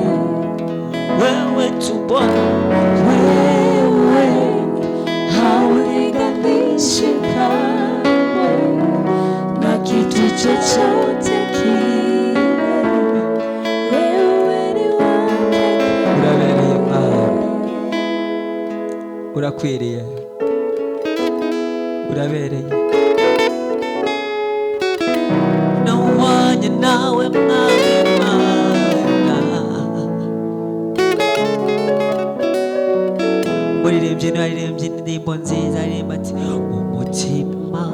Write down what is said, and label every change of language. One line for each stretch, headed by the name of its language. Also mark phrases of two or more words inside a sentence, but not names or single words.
Swahili: Wewe tu Bwana, wewe haulinganishwi kamwe na kitu chochote kile. Wewe ni wa pekee.
Kinyarwanda: Urabereye Bwana, urakwiriye, urabereye. Nawanye nawe Mana, muririmbyi naririmbye indirimbo nziza, aririmba ati umutima